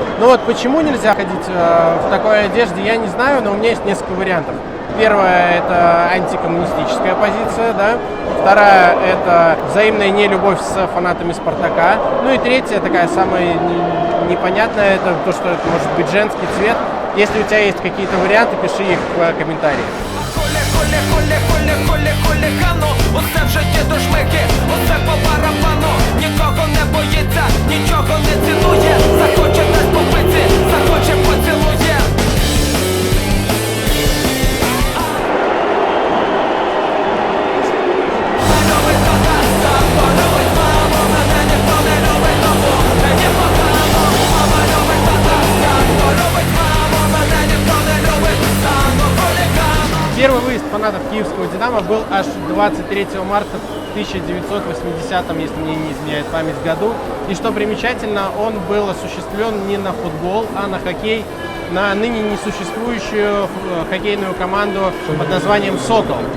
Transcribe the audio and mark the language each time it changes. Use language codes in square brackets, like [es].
[ru] Но вот почему нельзя ходить в такой одежде, я не знаю, но у меня есть несколько вариантов. Первая – это антикоммунистическая позиция, да. Вторая – это взаимная нелюбовь с фанатами «Спартака». Ну и третья, такая самая непонятная, это то, что это может быть женский цвет. Если у тебя есть какие-то [uk] варіанти, пиши їх в коментарі. Оце в житті дошмики, оце по барабану. Нікого не боїться, нічого не цінує. Захоче десь попити, захоче поцілує. Любить тата, тато любить маму. Мене ніхто не любить, тому мені погано. Мама любить тата, тато любить маму. Мене ніхто не любить, стану хуліганом. [ru] Первый выезд фанатов киевского «Динамо» был аж 23 марта 1980, если мне не изменяет память, году. И что примечательно, он был осуществлен не на футбол, а на хоккей, на ныне несуществующую хоккейную команду под названием «Сокол».